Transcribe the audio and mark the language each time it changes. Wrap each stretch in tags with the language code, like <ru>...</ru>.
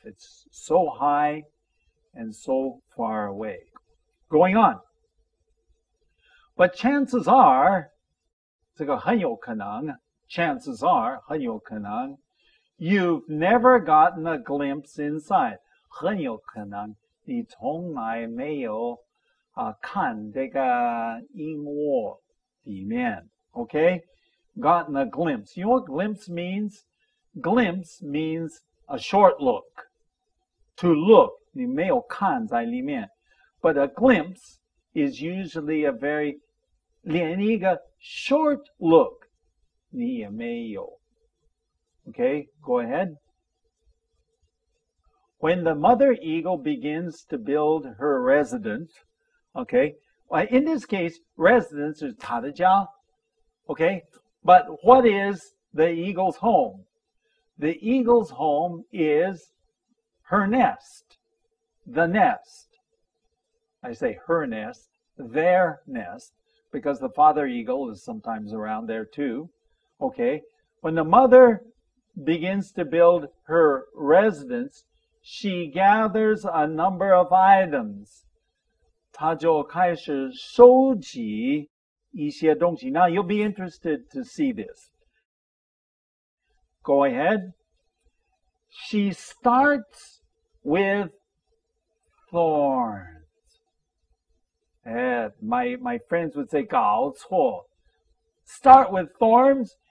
<en>It's so high and so far away. Going on. But chances are,</en> <zh>这个很有可能,</zh> <en>chances are,</en> <zh>很有可能,</zh> <en>you've never gotten a glimpse inside.</en> <zh>很有可能你从来没有看这个鹰窝里面, okay?</zh> <en>Gotten a glimpse. You know what glimpse means? Glimpse means a short look. To look,</en> <zh>你没有看在里面.</zh> <en>But a glimpse is usually a very</en> <zh>连一个</zh> <en>short look</en> <zh>你也没有.</zh> <en>Okay, go ahead. When the mother eagle begins to build her residence, okay, in this case, residence is</en> <zh>她的家,</zh> <en>okay, but what is the eagle's home? The eagle's home is her nest, the nest. I say her nest, their nest, because the father eagle is sometimes around there too, okay. When the mother begins to build her residence, she gathers a number of items.</en> <zh>她就开始收集一些东西.</zh> <en>Now you'll be interested to see this. Go ahead. She starts with thorns. My friends would say</en> <zh>搞错.</zh> <en>Start with thorns?</en>